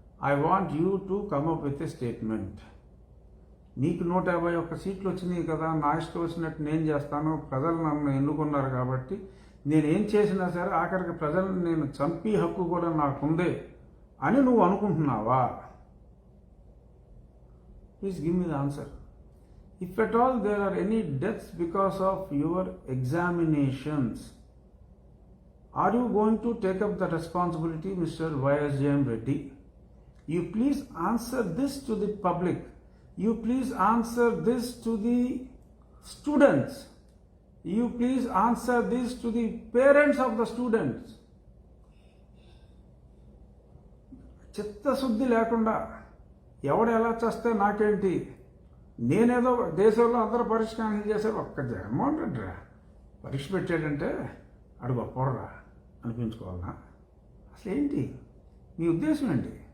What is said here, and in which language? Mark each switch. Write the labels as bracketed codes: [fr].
[en] I want you to come up with a statement. [te] నీకు 151 సీట్లు వచ్చినాయి కదా, నా ఇష్టం వచ్చినట్టు నేను చేస్తాను, ప్రజలు నన్ను ఎన్నుకున్నారు కాబట్టి నేనేం చేసినా సరే ఆఖరికి ప్రజలను నేను చంపి హక్కు కూడా నాకుందే అని నువ్వు అనుకుంటున్నావా? [en] Please give me the answer. If at all there are any deaths because of your examinations, are you going to take up the responsibility, Mr. YSJM Reddy? You please answer this to the public. You please answer this to the students. You please answer this to the parents of the students. [te] చిత్తశుద్ధి లేకుండా ఎవడు ఎలా చేస్తే నాకేంటి, నేనేదో దేశంలో అందరూ పరిష్కారం చేశారు, ఒక్క జగన్మోహన్ రెడ్డి పరీక్ష పెట్టాడంటే అడు గొప్పరా అనిపించుకోవాలన్నా? అసలు ఏంటి మీ ఉద్దేశం ఏంటి?